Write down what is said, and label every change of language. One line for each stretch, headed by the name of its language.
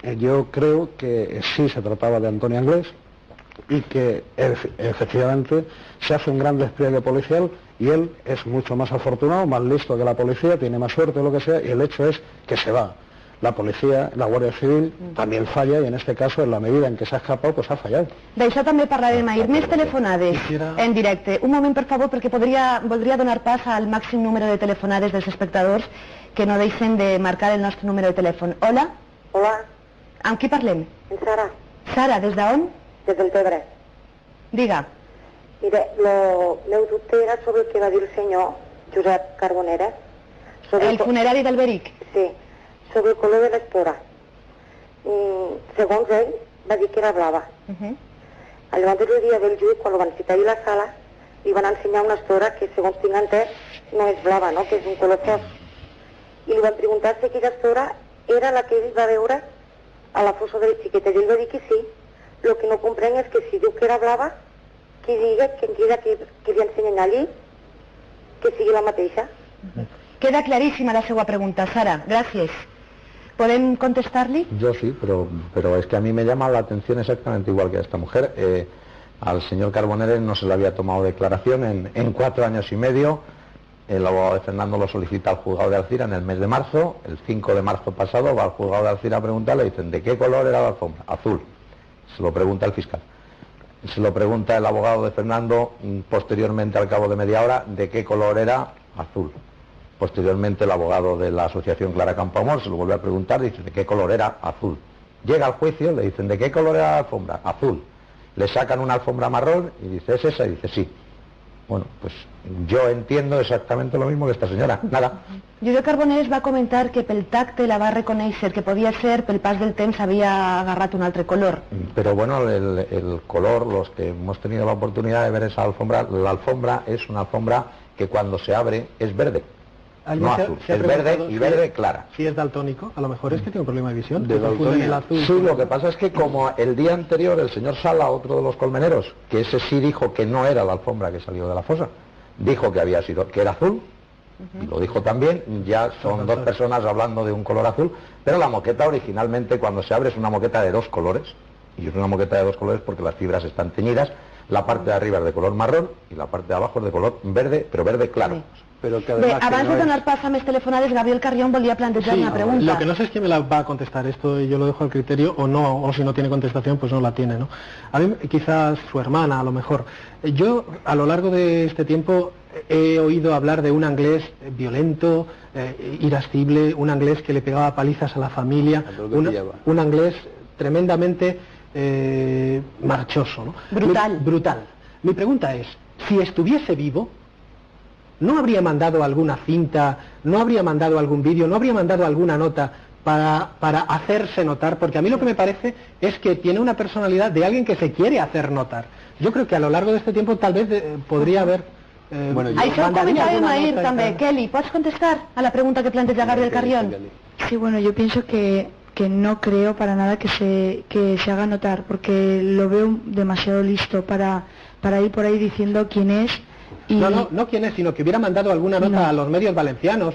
Spanish: Yo creo que sí se trataba de Antonio Anglés y que efectivamente se hace un gran despliegue policial y él es mucho más afortunado, más listo que la policía, tiene más suerte o lo que sea, y el hecho es que se va. La policía, la Guardia Civil, también falla y en este caso, en la medida en que se ha escapado, pues ha fallado.
Catalan: D'això també parlarem ahir. Més telefonades en directe. Un moment, per favor, perquè voldria donar pas al màxim número de telefonades dels espectadors que no deixen de marcar el nostre número de telèfon. Hola? Hola. Amb qui parlem? En Sara. Sara, des d'on? Des del Tebre. Diga. Mire, el meu dubte era sobre el que va dir el senyor Josep Carbonera. El funerari d'Alberic? Sí, sobre el color de l'espora. Segons ell, va dir que era blava. Al mateix dia del juí, quan el van citar a la sala, li van ensenyar una estora que, segons tinc entès, no és blava, no? Que és un color fosc. I li van preguntar si aquella estora era la que ell va veure a la fossa de les xiquetes. I ell va dir que sí, lo que no comprèn és que si diu que era blava, que diga que li ensenyen allí, que sigui la mateixa. Queda clarísima la seva pregunta, Sara. Gràcies. ¿Podem contestar-li?
Spanish: Yo sí, pero es que a mí me llama la atención exactamente igual que a esta mujer. Al señor Carbonell no se le había tomado declaración en 4 años y medio. El abogado de Fernando lo solicita al juzgado de Alcira en el mes de marzo. El 5 de marzo pasado va al juzgado de Alcira a preguntarle, le dicen, ¿de qué color era la alfombra? Azul. Se lo pregunta el fiscal. Se lo pregunta el abogado de Fernando posteriormente, al cabo de media hora, ¿de qué color era? Azul. Posteriormente el abogado de la asociación Clara Campoamor se lo vuelve a preguntar, dice, ¿de qué color era? Azul. Llega al juicio, le dicen, ¿de qué color era la alfombra? Azul. Le sacan una alfombra marrón y dice, ¿es esa? Y dice, sí. Bueno, pues yo entiendo exactamente lo mismo que esta señora. Nada.
Catalan: Josep Carbonell va comentar que pel tacte la va reconèixer, que podia ser pel pas del temps havia agarrat un altre color.
Spanish: Pero bueno, el color, los que hemos tenido la oportunidad de ver esa alfombra, la alfombra es una alfombra que cuando se abre es verde. No azul, es verde y verde clara. Si es daltónico, a lo mejor es que tiene un problema de visión. De daltonía. Sí, lo que pasa es que como el día anterior el señor Sala, otro de los colmeneros, que ese sí dijo que no era la alfombra que salió de la fosa, dijo que había sido, que era azul, y lo dijo también, ya son dos personas hablando de un color azul, pero la moqueta originalmente cuando se abre es una moqueta de 2 colores, y es una moqueta de 2 colores porque las fibras están teñidas, la parte de arriba es de color marrón y la parte de abajo es de color verde, pero verde claro. Sí. Pero que
Catalan: Bé,
Spanish: además
Catalan: abans de donar pas a més telefonades, Gabriel Carrión volia plantejar una pregunta.
Spanish: Lo que no sé es quién me la va a contestar, esto yo lo dejo al criterio, o no, o si no tiene contestación, pues no la tiene, ¿no? A mí, quizás su hermana, a lo mejor. Yo, a lo largo de este tiempo, he oído hablar de un inglés violento, irascible, un inglés que le pegaba palizas a la familia, un inglés tremendamente marchoso, ¿no? Brutal. Brutal. Mi pregunta es, si estuviese vivo, ¿no habría mandado alguna cinta, no habría mandado algún vídeo, no habría mandado alguna nota para hacerse notar? Porque a mí lo que me parece es que tiene una personalidad de alguien que se quiere hacer notar. Yo creo que a lo largo de este tiempo tal vez podría haber...
Catalan: Això ho comentàvem ahir també. Kelly, ¿pots contestar a la pregunta que planteja Gabriel Carrión?
Spanish: Sí, bueno, yo pienso que no creo para nada que se haga notar, porque lo veo demasiado listo para ir por ahí diciendo quién es. Y... No quién es, sino que hubiera mandado alguna nota a los medios valencianos.